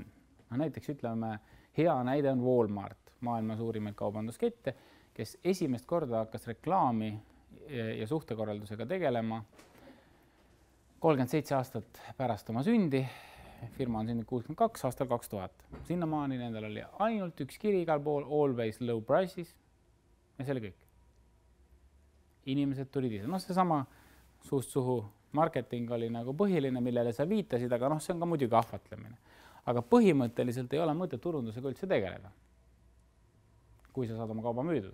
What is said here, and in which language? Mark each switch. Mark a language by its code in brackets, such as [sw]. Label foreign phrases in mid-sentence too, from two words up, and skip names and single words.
[et] Näiteks ütleme, hea näide on Walmart, maailma suurimaid kaubanduskette, kes esimest korda hakkas reklaami ja suhtekorraldusega tegelema 37 aastat pärast oma sündi. Firma on sündinud 62 aastal 2000. Sinnamaani nendel oli ainult üks kiri igal pool, [en] always low prices [et] ja see oli kõik. Inimesed tulid ise. See sama suust suhu marketing oli nagu põhiline, millele sa viitasid, aga see on ka muidugi ahvatlemine. Aga põhimõtteliselt ei ole mõtet turundusega üldse tegeleda, kui sa saad oma kauba müüdud.